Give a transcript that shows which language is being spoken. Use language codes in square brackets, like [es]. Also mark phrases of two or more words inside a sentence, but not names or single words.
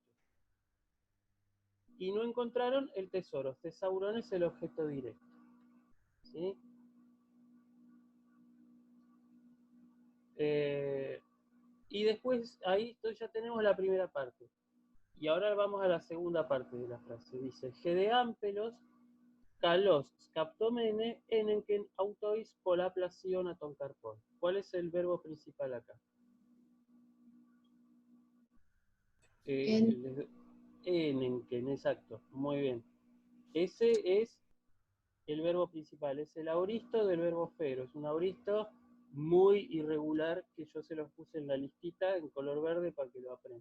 [es] Y no encontraron el tesoro. Tesaurón es el objeto directo. ¿Sí? Y después, ahí ya tenemos la primera parte. Y ahora vamos a la segunda parte de la frase. Dice, [el] Ἡ δὲ ἄμπελος, καλῶς, σκαπτομένη, ἤνεγκεν, αὐτοῖς, πολλαπλασίονα, τὸν καρπόν. [es] ¿Cuál es el verbo principal acá? Enenken, exacto. Muy bien. Ese es el verbo principal. Es el auristo del verbo fero. Es un auristo muy irregular que yo se los puse en la listita en color verde para que lo aprendan.